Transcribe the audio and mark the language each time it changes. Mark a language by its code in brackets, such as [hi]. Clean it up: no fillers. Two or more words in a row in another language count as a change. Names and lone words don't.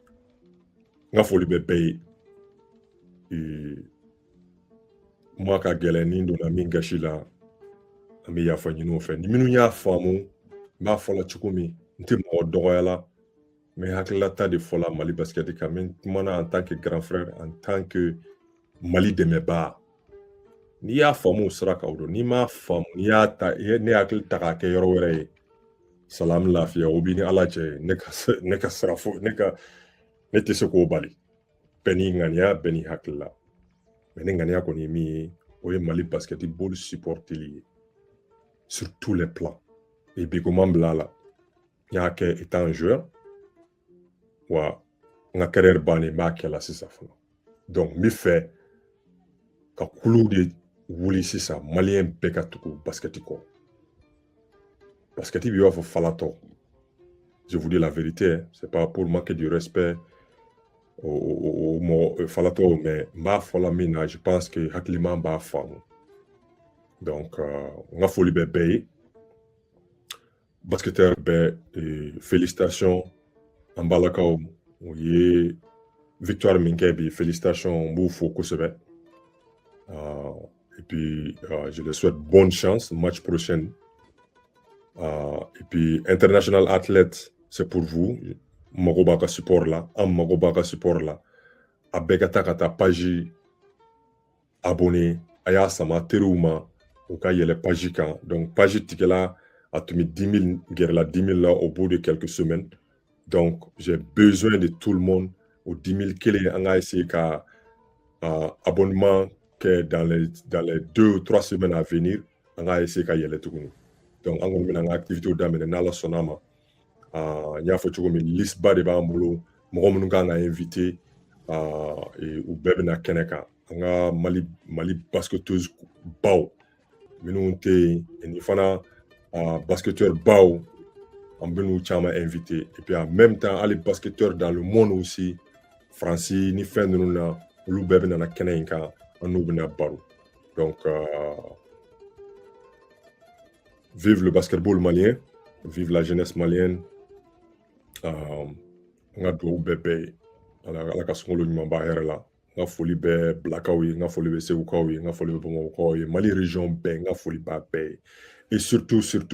[bm] ka foli bɛ bɛɛ ye kuma ka gɛlɛn ni donna min gasi la an bɛ yafa ɲini o fɛ ni minnu y'a faamu n b'a fɔ la cogo min n tɛ mɔgɔ dɔgɔya la mais hakililata de fɔla Mali basket kan n kumana [fr] en tant que grand frère en tant que [bm] Mali dɛmɛbaa n'i y'a faamu o sira kan o don n'i m'a faamu n'i y'a ta ne hakili ta k'a kɛ yɔrɔ wɛrɛ ye salamu lafiya o b'i ni Ala cɛ ne ka sira fo ne tɛ se k'o bali bɛɛ n'i ŋaniya bɛɛ n'i hakilila mais ne ŋaniya kɔni ye min ye o ye Mali basketball supporteli ye [fr] sur tous les plans [bm] et bi ko man bila a la n y'a kɛ [fr] étant un joueur [bm] wa n ka carrière bannen n b'a kɛ la sisan fana donc n bɛ fɛ ka kulu de wuli sisan maliyɛn bɛɛ ka tugu basket kɔ basket bɛ i b'a fɔ falatɔ [fr] je vous dis la vérité c'est pas pour manquer du respect [bm] au mɔgɔ falatɔw mais n b'a fɔ la min na [fr] je pense que [bm] hakilima b'a faamu donc n ka foli bɛ bɛɛ ye basketteur bɛɛ félicitations an balakaw u ye victoire min kɛ bi félicitations n b'u fo kosɛbɛ [fr] et puis je les souhaite bonne chance match prochain et puis international athlète c'est pour vous [bm] mago b'a ka support la an mago b'a ka support la a bɛɛ ka taa page abonné a y'a sama teriw ma u ka yɛlɛ page kan donc page tigɛla a tun bɛ 10 000 gɛrɛla 10 000 [fr] là au bout de quelques semaines donc j'ai besoin de tout le monde au 10 000 [bm] kelen an ka essayer ka abonnement kɛ [fr] dans les 2 ou 3 semaines à venir [bm] an ka essayer ka yɛlɛ tuguni donc an kɔni bɛna an ka activité daminɛ n'Ala sɔnna ma n y'a fɔ cogo min liste ba de b'an bolo mɔgɔ minnu kan ka invité u bɛɛ bɛna kɛnɛ kan an ka Mali basketteuse baw minnu tɛ yen ni fana basketteur baw an bɛn'u caman invité [fr] et puis en même temps [bm] hali basketteur [fr] dans le monde aussi [bm] Faransi ni fɛn ninnu na olu bɛɛ bɛna kɛnɛ in kan an n'u bɛna baro donc [fr] vive le basketball malien vive la jeunesse malienne [bm] an ka dugawu bɛɛ ye ala ka sunkalo ɲuman b'a hɛrɛ la n ka foli bɛ bilakaw ye n ka foli bɛ segukaw ye n ka foli bɛ bamakɔkaw ye Mali région bɛɛ n ka foli b'a bɛɛ ye [fr] et surtout